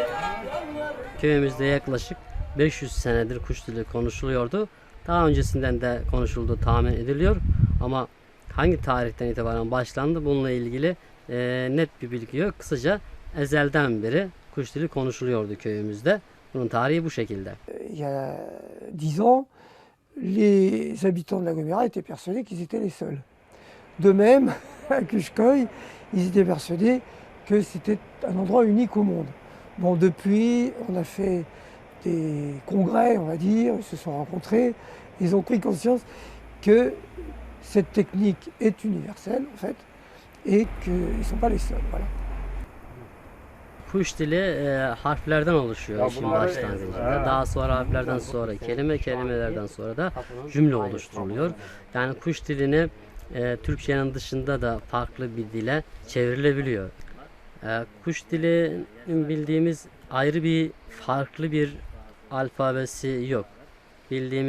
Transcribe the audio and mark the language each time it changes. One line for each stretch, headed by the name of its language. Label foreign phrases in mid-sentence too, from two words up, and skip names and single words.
Turkish: Köyümüzde yaklaşık 500 senedir kuş dili konuşuluyordu. Daha öncesinden de konuşulduğu tahmin ediliyor ama hangi tarihten itibaren başlandı bununla ilgili net bir bilgi yok. Kısaca ezelden beri kuş dili konuşuluyordu köyümüzde. Bunun tarihi bu şekilde.
French: Il y a 10 ans, les habitants de l'agglomérat étaient persuadés qu'ils étaient les seuls. De même, à Kuşköy, ils étaient persuadés que c'était un endroit unique au monde. Bon, depuis, on a fait des congrès, on va dire, ils se sont rencontrés, ils ont pris conscience que cette technique est universelle, en fait, et qu'ils ne sont pas les seuls. Voilà.
Turkish: Kuş dili harflerden oluşuyor işin başlangıcında. Daha sonra harflerden sonra kelimelerden sonra da cümle oluşturuluyor. Yani kuş dilini Türkçenin dışında da farklı bir dile çevrilebiliyor. Kuş dilinin bildiğimiz ayrı bir farklı bir alfabesi yok.